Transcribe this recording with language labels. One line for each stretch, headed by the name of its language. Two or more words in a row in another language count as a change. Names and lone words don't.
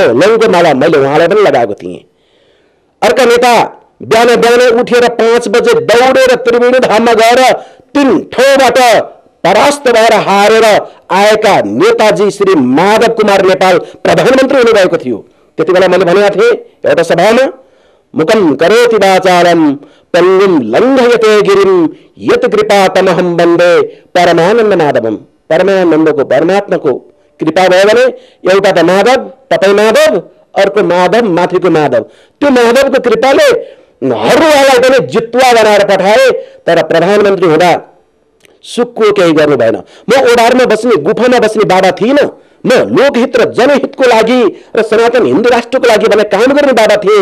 Nepali: लङ्गो माला मैले उहाँलाई पनि लगाएको थिएँ। अर्का नेता बिहान बिहान उठेर 5 बजे दौडेर त्रिवेणी धाममा गएर 3 ठाउँबाट परास्त भएर हारेर आएका नेताजी श्री माधव कुमार नेपाल प्रधानमन्त्री हुनुभएको थियो। त्यतिबेला मैले भनेको थिएँ एउटा सभामा
Sanskrit: मुकम करोति वाचालम पङ्गुम लङ्घयते गिरिम यत कृपा तमहम वन्दे परमानन्द माधवम।
Nepali: परमानन्दको परमात्माको कृपा भयो भने एउटा त माधव तपाई माधव अर्को माधव माथिको माधव त्यो माधवको कृपाले हरुवालाई पनि जितुवा बनाएर पठाए। तर प्रधानमन्त्री हुँदा सुखको केही गर्नु भएन। म ओडारमा बस्ने गुफामा बस्ने बाबा थिइनँ। म लोकहित र जनहितको लागि र सनातन हिन्दू राष्ट्रको लागि भने काम गर्ने बाबा थिए।